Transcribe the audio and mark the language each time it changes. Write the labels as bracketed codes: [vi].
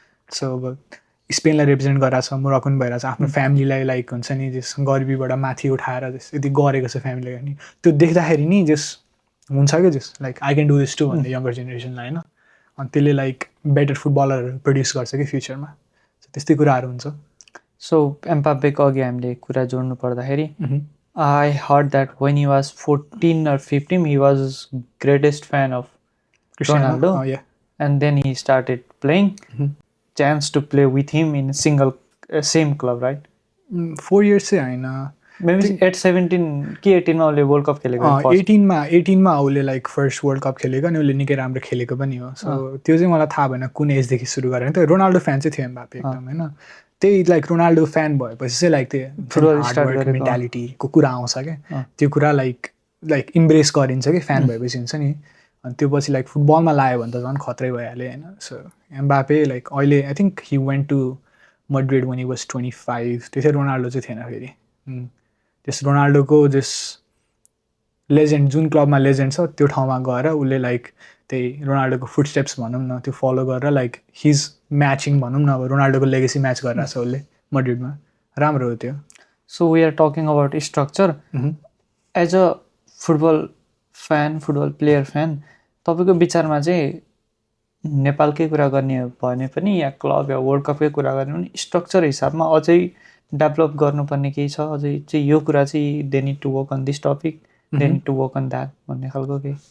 [ne] So अब स्पेनलाई represent गरिरहेछ, Morocco पनि भइरहेछ। आफ्नो फ्यामिलीलाई लाइक हुन्छ नि जस गरिबीबाट माथि उठाएर जस यति गरेको छ फ्यामिलीलाई नि, त्यो देख्दाखेरि नि जस हुन्छ क्या जस like [en] I can do this to [ne] भन्ने यङ्गर जेनेरेसनलाई होइन। अनि त्यसले लाइक बेटर फुटबलर प्रड्युस गर्छ कि फ्युचरमा। त्यस्तै कुराहरू हुन्छ। सो एम्बापेको अघि हामीले कुरा जोड्नु पर्दाखेरि [en] I heard that when he was 14 or 15 he was greatest fan of Ronaldo. And then he started playing. Chance to play with him in same club, right? [ne] 4 years चाहिँ होइन, मेबी 17 कि 18 मा उसले वर्ल्ड कप खेलेको first। 18मा उसले like first world cup खेलेको अनि उसले निकै राम्रो खेलेको पनि हो। सो त्यो चाहिँ मलाई थाहा भएन कुन एजदेखि सुरु गरेर त रोनाल्डो फ्यान चाहिँ थियो एम्बापे एकदम होइन। त्यही लाइक रोनाल्डो फ्यान भएपछि चाहिँ लाइक त्यो हार्डवर्क मेन्टालिटीको कुरा आउँछ क्या, त्यो कुरा लाइक इम्ब्रेस गरिन्छ कि फ्यान भएपछि हुन्छ नि। अनि त्यो पछि लाइक फुटबलमा लाग्यो भने त झन् खत्रै भइहाल्यो होइन। सो एम्बापे लाइक अहिले [en] I think he went to Madrid when he was 25, [ne] त्यसै रोनाल्डो चाहिँ थिएन फेरि। त्यस रोनाल्डोको जस लेजेन्ड जुन क्लबमा लेजेन्ड छ त्यो ठाउँमा गएर उसले लाइक त्यही रोनाल्डोको फुटस्टेप्स भनौँ न त्यो फलो गरेर लाइक हिज म्याचिङ भनौँ न, अब रोनाल्डोको लेगेसी म्याच गरिरहेको छ उसले मड्रिडमा, राम्रो हो त्यो। [en] So we are talking about structure. [ne] As a football fan, football player fan, तपाईँको विचारमा चाहिँ नेपालकै कुरा गर्ने हो भने पनि या क्लब या वर्ल्ड कपकै कुरा गर्ने भने स्ट्रक्चर हिसाबमा अझै डेभलप गर्नुपर्ने केही छ अझै चाहिँ यो कुरा चाहिँ [en] they need to work on this topic, they need to work on that [ne] भन्ने खालको केही?